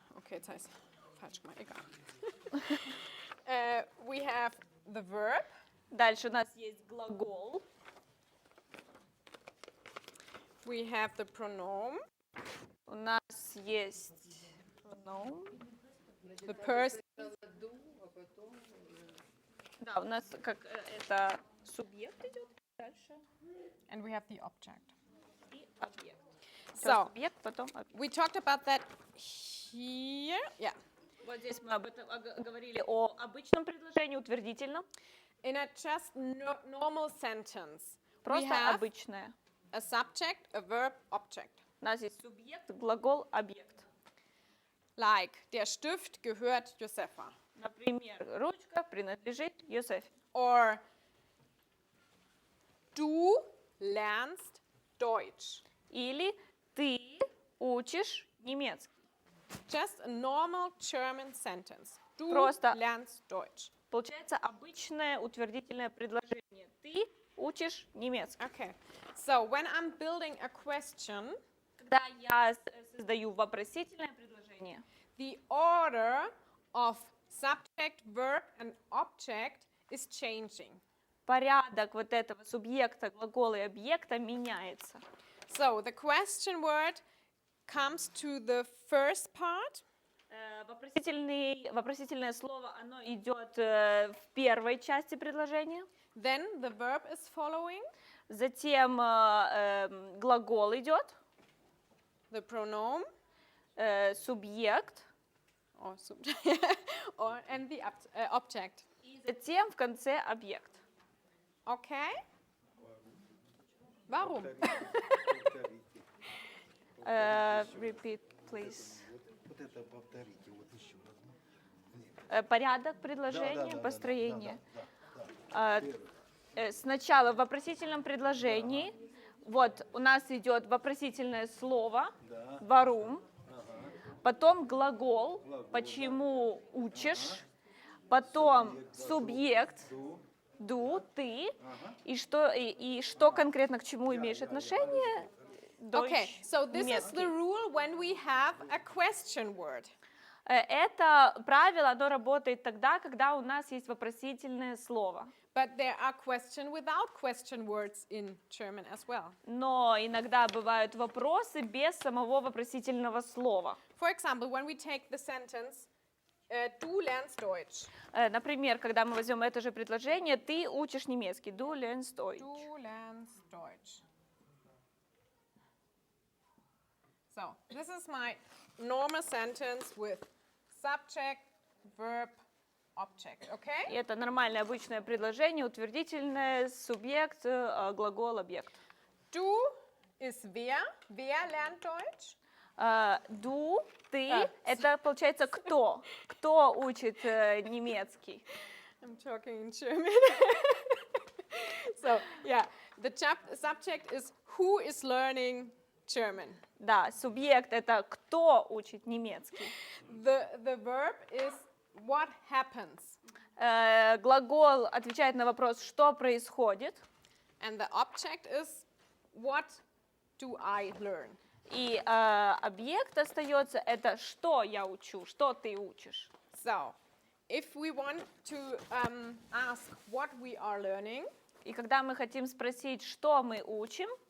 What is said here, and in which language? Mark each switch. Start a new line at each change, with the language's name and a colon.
German: Okay, jetzt heißt falsch gemacht, egal.
English: We have the verb.
Russian: Дальше у нас есть глагол.
English: We have the pronoun.
Russian: У нас есть pronoun.
English: The person.
Russian: Да, у нас как это субъект идет. Дальше.
English: And we have the object.
Russian: И объект.
English: So,
Russian: Субъект, потом объект.
English: we talked about that here. Yeah.
Russian: Вот здесь мы об этом говорили о обычном предложении, утвердительном.
English: In a just normal sentence, we
Russian: Просто
English: have
Russian: обычное.
English: a subject, a verb, object.
Russian: У нас есть субъект, глагол, объект.
German: Like, der Stift gehört Josefa.
Russian: Например, ручка принадлежит Йосефе.
German: Or, du lernst Deutsch.
Russian: Или ты учишь немецкий.
English: Just a normal German sentence.
German: Du
Russian: Просто.
German: lernst Deutsch.
Russian: Получается обычное утвердительное предложение. Ты учишь немецкий.
English: Okay. So, when I'm building a question,
Russian: Когда я создаю вопросительное предложение,
English: the order of subject, verb, and object is changing.
Russian: порядок вот этого субъекта, глагола и объекта меняется.
English: So, the question word comes to the first part.
Russian: Вопросительное слово, оно идет в первой части предложения.
English: Then the verb is following.
Russian: Затем глагол идет,
English: The pronoun.
Russian: субъект,
English: And the object.
Russian: и затем в конце объект.
English: Okay?
German: Warum?
English: Repeat, please.
Russian: Вот это повторите, вот еще раз. Порядок предложения, Да, построение. да. Сначала в вопросительном предложении, вот у нас идет вопросительное слово, warum, потом глагол, почему учишь, потом субъект, du, ты, и что конкретно к чему имеешь отношение?
English: Okay, so this is
Russian: немецкий.
English: the rule when we have a question word.
Russian: Это правило, оно работает тогда, когда у нас есть вопросительное слово.
English: But there are question without question words in German as well.
Russian: Но иногда бывают вопросы без самого вопросительного слова.
English: For example, when we take the sentence,
German: du lernst Deutsch.
Russian: Например, когда мы возьмем это же предложение, ты учишь немецкий.
German: Du lernst Deutsch. Du lernst Deutsch.
English: So, this is my normal sentence with subject, verb, object, okay?
Russian: И это нормальное обычное предложение, утвердительное, субъект, глагол, объект.
German: Du ist wer? Wer lernt Deutsch?
Russian: Du, ты, это получается кто? Кто учит немецкий?
English: I'm talking in German. So, yeah, the subject is who is learning German.
Russian: Да, субъект это кто учит немецкий.
English: The verb is what happens.
Russian: Глагол отвечает на вопрос, что происходит.
English: And the object is what do I learn?
Russian: И объект остается, это что я учу, что ты учишь.
English: So, if we want to ask what we are learning,
Russian: И когда мы хотим спросить, что мы учим,